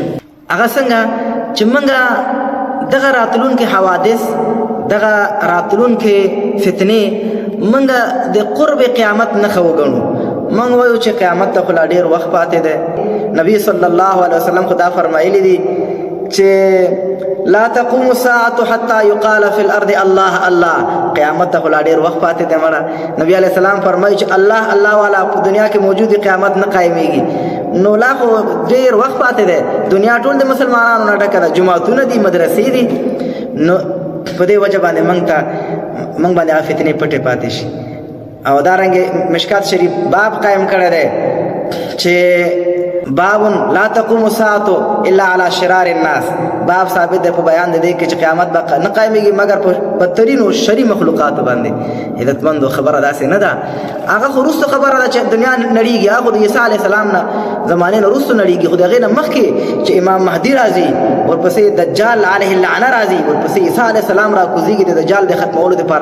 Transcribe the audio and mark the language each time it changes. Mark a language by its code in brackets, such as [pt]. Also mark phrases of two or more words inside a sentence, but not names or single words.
[ps] هغه څنګه چې موږ دغه راتلونکي حوادث، دغه راتلونکي فتنې موږ د قرب قیامت نښه وګڼو. موږ وایو چې قیامت ته خو لا ډېر وخت پاتې دی. نبي [ar] صلی الله علیه وسلم [ps] خو دا فرمایلی دي چې [ar] لا تقوم الساعة حتى يقال في الارض الله الله. [ps] قیامت ته خو لا ډېر وخت پاتې دی مړه. نبي [ar] علیه السلام [ps] فرمایي چې الله الله والا په دنیا کې موجود قیامت نه قایمیږي. نو لا خو ډېر وخت پاتې دی. دنیا ټول د مسلمانانو نه ډکه ده، جوماتونه دي، مدرسې دي. نو په دې وجه باندې موږ باندې هغه فتنې پټې پاتې شي. او دارنګې مشکات شریف باب قائم کړی دی چې باب [ar] لا تقوم الساعة الا على شرار الناس. [ps] باب ثابت دی په بیان دی کې چې قیامت به نه قایمیږي مګر په بدترینو شري مخلوقاتو باندې. عزتمندو خبره داسې نه ده. هغه خو وروسته خبره ده چې دنیا نړیږي. هغه د عیسی [ar] علیه السلام [ps] نه زمانې نه وروسته نړیږي. خو د هغې نه مخکې چې امام مهدي راځي، ورپسې دجال [ar] علیه اللعنه [ps] راځي، ورپسې عیسی [ar] علیه السلام [ps] راکوزېږي د دجال د ختمولو دپاره.